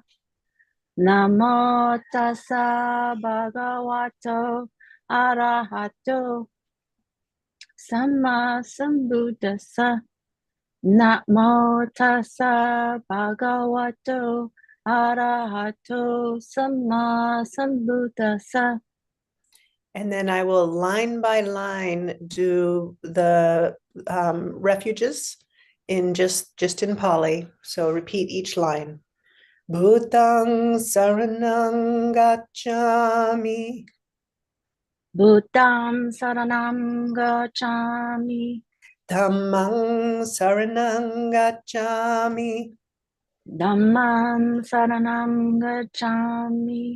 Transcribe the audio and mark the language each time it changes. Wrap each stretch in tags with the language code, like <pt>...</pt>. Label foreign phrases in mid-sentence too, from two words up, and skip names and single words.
<pi>Namo tassa bhagavato arahato samma sambuddhassa. Namo tassa bhagavato arahato samma sambuddhassa.</pi> <en>And then I will line by line do the refuges in just in Pali. So repeat each line.</en> <pi>Bhutang saranang gacchami. Buddham saranam gacchami. Dhammang saranang gacchami. Dhammam saranam gacchami.</pi>